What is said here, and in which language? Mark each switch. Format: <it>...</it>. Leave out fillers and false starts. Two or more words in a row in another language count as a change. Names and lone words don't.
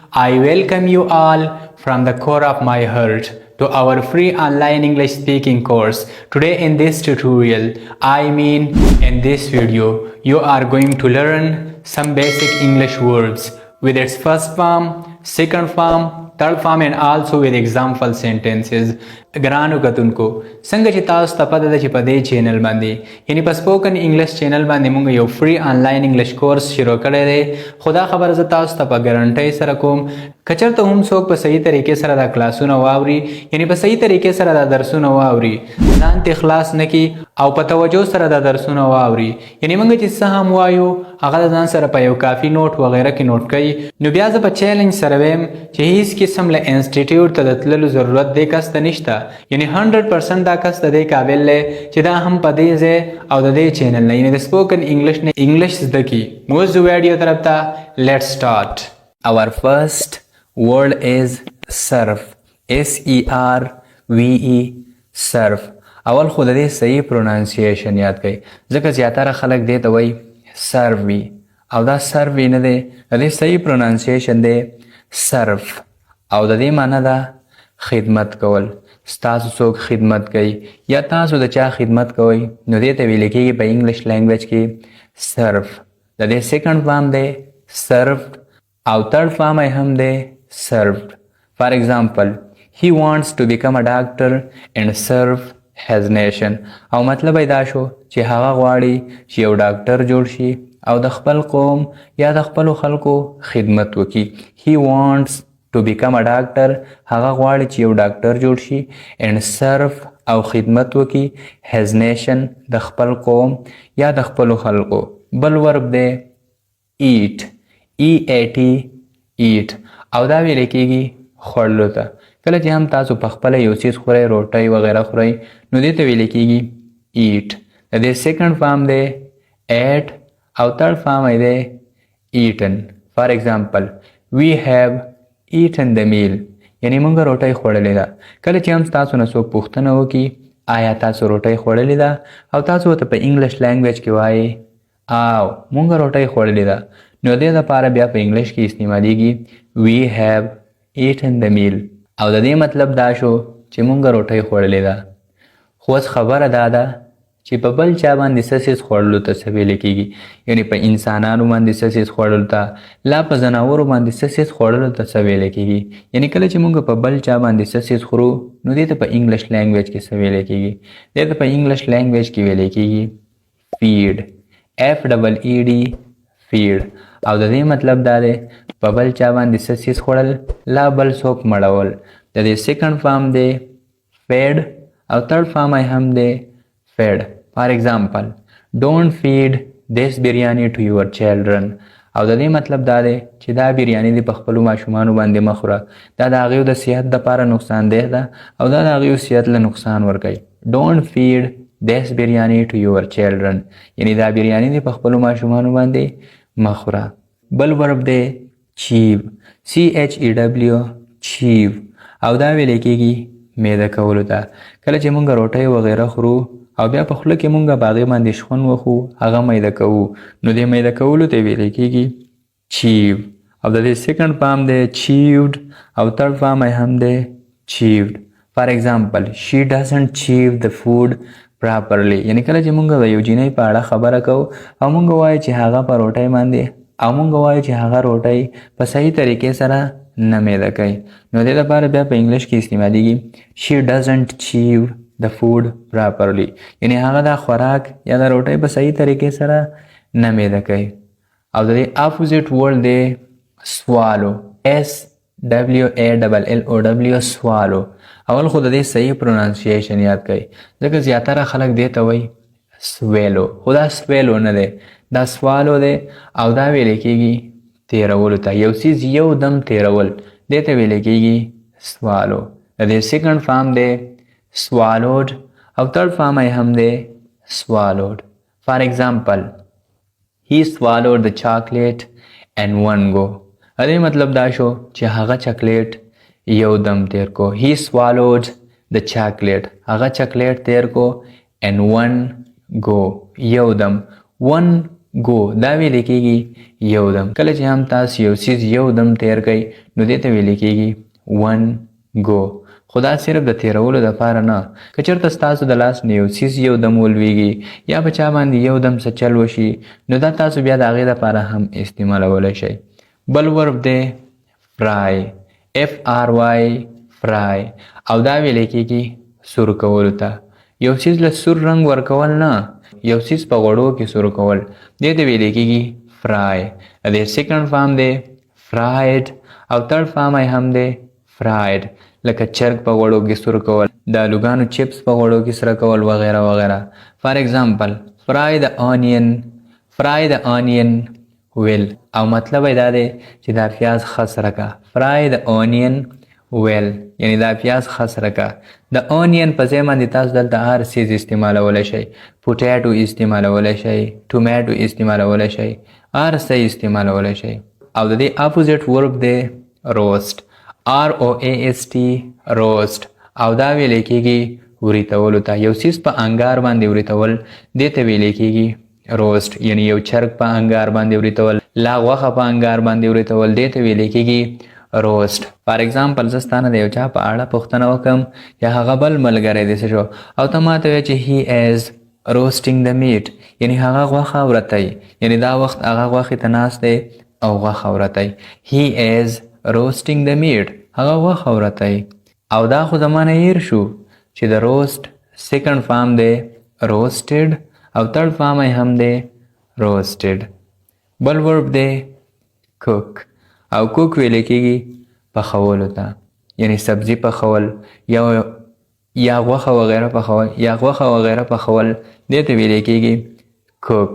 <en>I welcome you all from the core of my heart to our free online English speaking course. Today in this tutorial, in this video, you are going to learn some basic English words with its first form, second form, third form and also with example sentences.</en> <ps>ګرانو کتونکو څنګه چې تاسو ته پته ده چې په دې چینل باندې یعنی په</ps> <en>spoken English</en> <ps>چینل باندې موږ یو</ps> <en>free online English course</en> <ps>شروع کړی دی. خو دا خبره زه تاسو ته په ګارنټۍ سره کوم که چېرته هم څوک په صحیح طریقې سره دا کلاسونه واوري یعنی په صحیح طریقې سره دا درسونه واوري ځان ته اخلاص نه کړي او په توجه سره دا درسونه واوري یعنی موږ چې څه هم وایو هغه د ځان سره په یو کافي نوټ وغیره کې نوټ کوي نو بیا زه په چیلنج سره وایم چې هیڅ قسم له انسټیټیوټ ته د تللو ضرورت دې کس ته نشته یعنی 100% دا کس د دې قابل دی چې دا هم په دې ځای او د دې چینل نه یعنی د</ps> <en>spoken English</en> <ps>نه انګلیش زده کړي. موږ ویډیو طرف ته</ps> <en>let's start. Our first word is surf. S-E-R-V-E surf.</en> <ps>اول خو د دې صحیح پرونانسیشن یاد کړئ ځکه زیاتره خلک دې ته وایي سرف وي او دا سرف وي نه دی د دې صحیح پرونانسیشن دی سرف او د دې معنی ده خدمت کول. ستاسو څوک خدمت کوي یا تاسو د چا خدمت کوئ نو دې ته ویل کېږي په</ps> <en>English language</en> <ps>کې سرف. د دې</ps> <en>second form</en> <ps>دی سرفډ او</ps> <en>third form</en> <ps>یې هم دی served.</ps> <en>For example, he wants to become a doctor and serve his nation.</en> <ps>او مطلب دا شو چې هغه غواړي چې یو ډاکټر جوړ شي او د خپل قوم یا د خپلو خلکو خدمت وکړي.</ps> <en>He wants to become a doctor.</en> <ps>هغه غواړي چې یو ډاکټر جوړ شي</ps> <en>and serve</en> <ps>او خدمت وکړي</ps> <en>his nation</en> <ps>د خپل قوم یا د خپلو خلکو. بل ورب دی eat.</ps> <en>E-A-T eat</en> <ps>او دا ویل کېږي خوړلو ته. کله چې هم تاسو په خپله یو څیز خورئ روټۍ وغیره خورئ نو دې ته ویل کېږي eat. د دې</ps> <en>second form</en> <ps>دی ate او</ps> <en>third form</en> <ps>یې دی eaten.</ps> <en>for example we have eaten the meal</en> <ps>یعنی موږ روټۍ خوړلې ده. کله چې هم تاسو نه څوک پوښتنه وکړي آیا تاسو روټۍ خوړلې ده او تاسو ورته په</ps> <en>English language</en> <ps>کې وایي او موږ روټۍ خوړلې ده نو دې دپاره بیا په انګلیش کې استعمالیږي</ps> <en>we have eaten the meal</en> <ps>او د دې مطلب دا شو چې موږ روټۍ خوړلې ده. خو اوس خبره دا ده چې په بل چا باندې څه څیز خوړلو ته څه ویل کېږي یعنی په انسانانو باندې څه څیز خوړلو ته لا په ځناورو باندې څه څیز خوړلو ته څه ویل کېږي یعنی کله چې موږ په بل چا باندې څه څیز خورو نو دې ته په</ps> <en>English language</en> <ps>کې څه ویل کېږي دې ته په</ps> <en>English language</en> <ps>کې ویل کېږي feed.</ps> <en>F-E-E-D feed</en> <ps>او د دې مطلب دا دی په بل چا باندې څه څیز خوړل لا بل څوک مړول. د دې</ps> <en>second form</en> <ps>دی fed او</ps> <en>third form</en> <ps>یې هم دی fed.</ps> <en>for example don't feed this biryani to your children</en> <ps>او د دې مطلب دا دی چې دا بریاني دې په خپلو ماشومانو باندې مه خوره دا د هغوی د صحت دپاره نقصان دی ده او دا د هغوی صحت له نقصان ورکوي.</ps> <en>don't feed this biryani to your children</en> <ps>یعنی دا بریاني دې په خپلو ماشومانو باندې مه خوره. بل ورب دی chew.</ps> <en>C-H-E-W chew</en> <ps>او دا ویل کېږي میده کولو ته. کله چې مونږ روټۍ وغیره خورو او بیا په خوله کې مونږ په هغې باندې شخون وخو هغه میده کوو نو دې میده کولو ته ویل کېږي chew او د دې</ps> <en>second form</en> <ps>دی chewed او</ps> <en>third form</en> <ps>یې هم دی chewed.</ps> <en>for example she doesn't chew the food properly</en> <ps>یعنی کله چې مونږ د یو جینۍ په اړه خبره کوو او مونږ وایو چې هغه په روټۍ باندې او مونږ وایو چې هغه روټۍ په صحیح طریقې سره نه میده کوي نو دې لپاره بیا په انګلیش کې استعمالیږي</ps> <en>she doesn't chew the food properly</en> <ps>یعنی هغه دا خوراک یا دا روټۍ په صحیح طریقې سره نه میده کوي. او د دې</ps> <en>opposite word</en> <ps>دی swallow. S-W-A-L-L-O-W swallow. اول خو د دې صحیح پرونانسیشن یاد کړئ ځکه زیاتره خلک دې ته وایي سویلو خو دا سویلو نه دی دا سوالو دی او دا ویل کېږي تیرولو ته یو څیز یو دم تیرول دې ته ویل کېږي سوالو. د دې</ps> <en>second form</en> <ps>دی swallowed او</ps> <en>third form</en> <ps>یې هم دی swallowed.</ps> <en>for example he swallowed the chocolate in one go.</en> <ps>دې مطلب دا شو چې هغه چاکلیټ یو دم تیر کو.</ps> <en>he swallowed the chocolate</en> <ps>هغه چاکلیټ تیر کو</ps> <en>in one go</en> <ps>یو دم.</ps> <en>one go</en> <ps>دا ویل کېږي یو دم. کله چې هم تاسو یو څیز یو دم تیر کوئ نو دې ته ویل کېږي</ps> <en>one go.</en> <ps>خو دا صرف د تیرولو دپاره نه، که چېرته ستاسو د لاس نه یو څیز یو دم ولویږي یا په چا باندې یو دم څه چل وشي نو دا تاسو بیا د هغې دپاره هم استعمالولی شئ. بل ورب دی</ps> <en>fry FRY fry</en> <ps>او دا ویل کېږي سور کولو ته. یو څیز له سور رنګ ورکول نه، یو څیز په غوړو کې سور کول، دې ته ویل کېږي fry. د دې</ps> <en>second form</en> <ps>دی fried او</ps> <en>third form</en> <ps>یې هم دی fried. لکه چرګ په غوړو کې سور کول، د الوګانو چپس په غوړو کې سره کول وغیره وغیره.</ps> <en>for example fry the onion well</en> <ps>او مطلب یې دا دی چې دا پیاز ښه سره کا.</ps> <en>fry the onion well</en> <ps>یعنی دا پیاز ښه سره کا. د اونین په ځای باندې تاسو دلته هر څیز استعمالولی شئ. پوټیټو استعمالولی شئ، ټومیټو استعمالولی شئ، هر څه استعمالولی شئ. او د دې</ps> <en>opposite verb</en> <ps>دی</ps> <en>roast ROAST roast</en> <ps>او دا ویل کېږي وریتولو ته. یو څیز په انګار باندې وریتول دې ته ویل کېږي roast یعنی یو چرګ په انګار باندې وریتول، لا غوښه په انګار باندې وریتول دې ته ویل کېږي roast.</ps> <en>for example</en> <ps>زه ستانه د یو چا په اړه پوښتنه وکړم یا هغه بل ملګری دې څه شو او ته ماته وایې چې</ps> <en>he is roasting the meat</en> <ps>یعنی هغه غوښه ورتی، یعنی دا وخت هغه غوښې ته ناست دی او غوښه ورتی.</ps> <en>he is roasting the meat</en> <ps>هغه غوښه ورتی. او دا خو زمانه هیر شو چې د روست</ps> <en>second form</en> <ps>دی roasted او</ps> <en>third form</en> <ps>یې هم دی roasted. بل ورب دی cook او cook ویل کېږي پخولو ته، یعنی سبزی پخول یا غوښه وغیره پخول یا غوښه وغیره پخول دې ته ویل کېږي cook.</ps>